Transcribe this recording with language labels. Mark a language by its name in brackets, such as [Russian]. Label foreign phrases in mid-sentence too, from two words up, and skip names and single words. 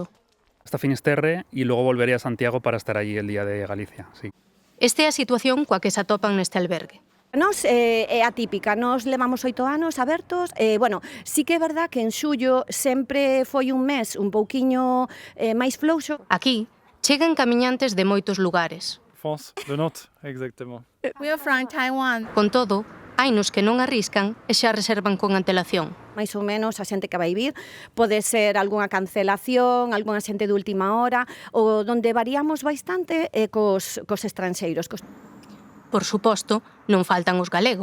[Spanish] Hasta Finisterre y luego volveré a Santiago para estar allí el día de Galicia, sí. [Galician] Esta é a situación coa que se atopan neste albergue. Nos é atípica, nos levamos 8 anos abertos, bueno, sí que é verdad que en xullo sempre foi un mes un pouquiño máis flouxo. Aquí chegan camiñantes de moitos lugares. [French] France, le Nantes, exactement. [English] We are from Taiwan. [Galician] Con todo, hai nos que non arriscan e xa reservan con antelación. Mais ou menos a xente que vai vir pode ser algunha cancelación, algunha xente de última hora, ou donde variamos bastante cos estranxeiros. Por suposto, non faltan os galegos.